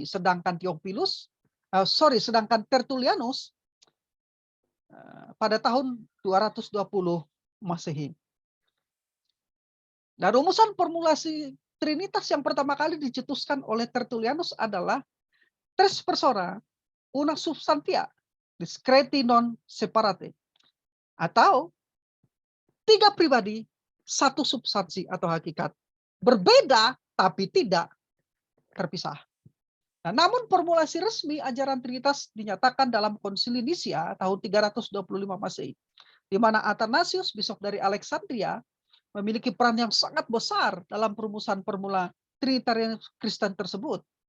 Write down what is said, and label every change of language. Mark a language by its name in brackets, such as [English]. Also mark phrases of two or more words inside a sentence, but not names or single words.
[Indonesian] Sedangkan sedangkan Tertullianus pada tahun 220 Masehi. Nah, rumusan formulasi Trinitas yang pertama kali dicetuskan oleh Tertullianus adalah [Latin] tres persona, una substantia, discreti non separate. [Indonesian] Atau 3 pribadi, 1 substansi atau hakikat. Berbeda tapi tidak terpisah. Nah, namun formulasi resmi ajaran Trinitas dinyatakan dalam Konsili Nisia tahun 325 Masehi, di mana Athanasius, bisop dari Alexandria, memiliki peran yang sangat besar dalam perumusan formula Trinitarian Kristen tersebut.